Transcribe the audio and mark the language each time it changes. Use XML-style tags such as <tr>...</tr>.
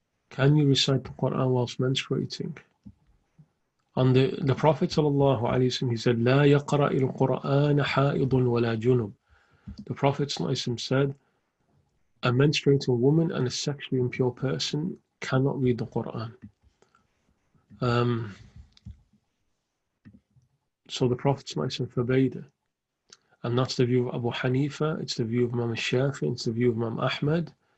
<en>Can you recite the Qur'an whilst menstruating? And the Prophet ﷺ, he said,</en> <ar>لا يقرأ القرآن حائض ولا جنب.</ar> <en>The Prophet ﷺ said, a menstruating woman and a sexually impure person cannot read the Qur'an. So the Prophet ﷺ forbade it. And that's the view of Abu Hanifa, it's the view of Imam Shafi, it's the view of Imam Ahmad.</en>